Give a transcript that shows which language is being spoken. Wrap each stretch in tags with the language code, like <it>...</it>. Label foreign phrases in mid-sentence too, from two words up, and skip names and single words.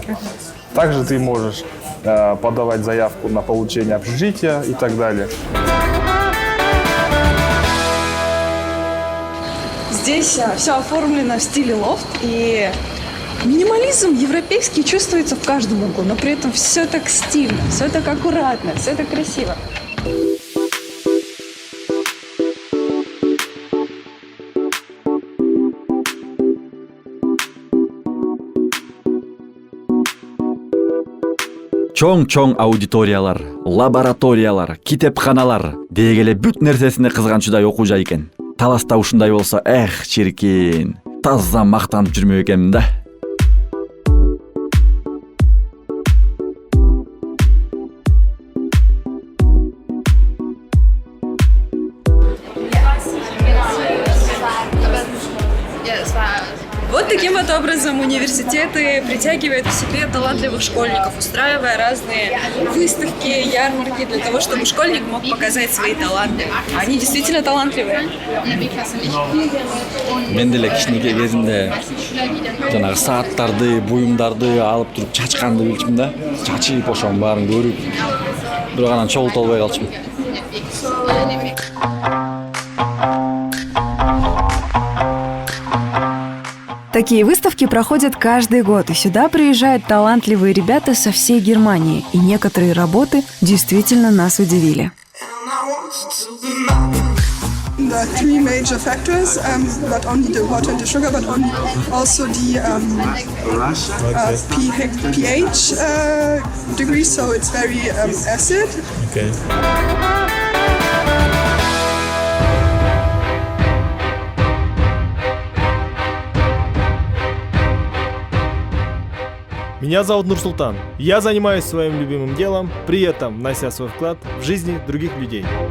<ru>Также ты можешь подавать заявку на получение общежития и так далее. Здесь все оформлено в стиле лофт, и минимализм европейский чувствуется в каждом углу, но при этом все так стильно, все так аккуратно, все так красиво.</ru> <ky>чоң аудиториялар, лабораториялар, китепканалар деги эле бүт нерсесине кызганчудай окуу жай экен. Таласта ушундай болсо, чиркин, таза мактанып жүрмөк экенмин да.</ky> <ru>Вот таким вот образом университеты притягивают к себе талантливых школьников, устраивая разные выставки, ярмарки для того, чтобы школьник мог показать свои таланты. Они действительно талантливые.</ru> <ky>Мен деле кичинекей кезимде жанагы сааттарды, буюмдарды алып туруп чачканды билчүмүн да. Чачып ошонун баарын көрүп, бирок анан чогулта албай калчумун.</ky> <ru>Такие выставки проходят каждый год, и сюда приезжают талантливые ребята со всей Германии, и некоторые работы действительно нас удивили.</ru> <en>The three major factors, not only the water and the sugar, but also the pH degree, so it's very acid.</en> <ru>Okay. Меня зовут Нурсултан. Я занимаюсь своим любимым делом, при этом внося свой вклад в жизни других людей.</ru>